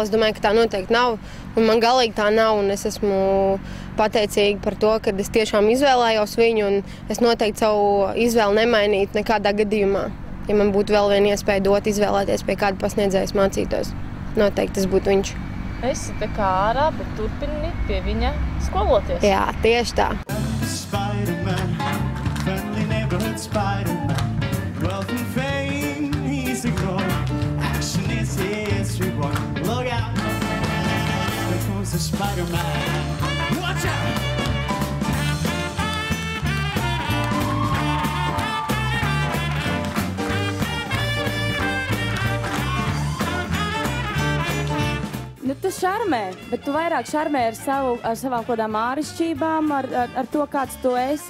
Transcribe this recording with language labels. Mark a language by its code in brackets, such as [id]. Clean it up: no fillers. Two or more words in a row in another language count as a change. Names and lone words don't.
[lv] Es domāju, ka tā noteikti nav, un man galīgi tā nav, un es esmu pateicīga par to, ka es tiešām izvēlējos viņu, un es noteikti savu izvēli nemainītu nekādā gadījumā. Ja man būtu vēl viena iespēja dot izvēlēties, pie kāda pasniedzējas mācītos, noteikti tas būtu viņš. Esi te kā ārā, bet turpini pie viņa skoloties. Jā, tieši tā. [en] Spider-Man, friendly neighborhood Spider-Man. Wealth and fame, he's ignored. Action is his reward. Look out, there comes the Spider-Man. Watch out! [lv] Nu, tu šarmē, bet tu vairāk šarmē ar savām kodām ārišķībām, ar to, kāds tu esi.